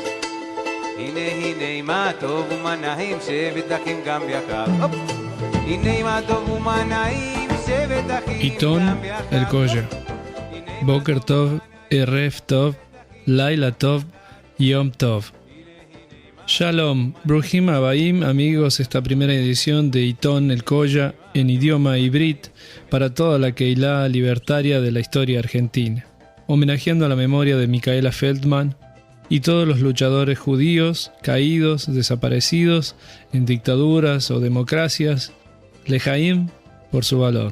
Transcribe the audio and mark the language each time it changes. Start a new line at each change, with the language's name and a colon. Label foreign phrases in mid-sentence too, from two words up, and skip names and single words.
Hebrew: הנה מה טוב ומה נעים, שבת אחים גם יחד. הנה מה טוב ומה נעים, שבת אחים גם יחד. עיתון אל-קוג'ה. בוקר טוב, ערב טוב, לילה טוב, יום טוב. שלום, ברוכים הבאים,
Spanish: amigos, esta primera edición de Itón El Colla en idioma hibrit para toda la Keilah libertaria de la historia argentina, homenajeando a la memoria de Micaela Feldman y todos los luchadores judíos caídos, desaparecidos en dictaduras o democracias, lejaim por su valor.